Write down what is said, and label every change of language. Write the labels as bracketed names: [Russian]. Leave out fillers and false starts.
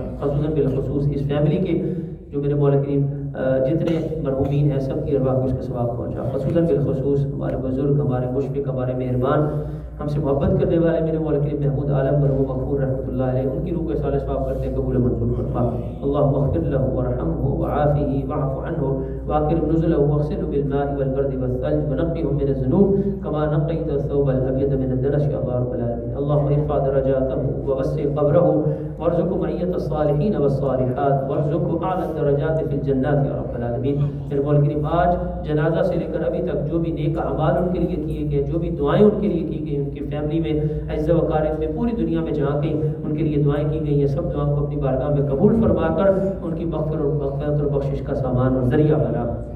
[Urdu] خصوصاً بالخصوص اس فیملی کے جو میرے مولا کریم جتنے مرحومین ہیں، سب کی ارواح کو اس کا ثواب پہنچا. خصوصاً بالخصوص ہمارے بزرگ، ہمارے مشفق، ہمارے مہربان، ہم سے محبت کرنے والے میرے مولا کریم محمود عالم مرحوم مغفور رحمۃ اللہ علیہ، ان کی روح کو صالح ثواب کرتے ہیں، قبول منظور فرما. [Arabic] اللهم اغفر له وارحمه وعافه واعف عنه واكرم نزله واغسله بالماء والبرد والثلج ونقه من الذنوب كما نقيت الثوب الابيض من الدنس يا رب العالمين. اللهم ارفع درجاته ووسع قبره وارزقه معية الصالحين والصالحات وارزقه اعلى الدرجات في الجنات یا رب العالمین. [Urdu] میرے مولا کریم آج جنازہ سے لے کر ابھی تک جو بھی نیک اعمال ان کے لیے کیے گئے، جو بھی دعائیں ان کے لیے کی گئی، ان کی فیملی میں، عزت و اقارب میں، پوری دنیا میں جہاں کہیں ان کے لیے دعائیں کی گئی ہیں، سب دعاؤں کو اپنی بارگاہ میں قبول فرما کر ان کی مغفرت اور بخشش کا سامان اور ذریعہ بنا.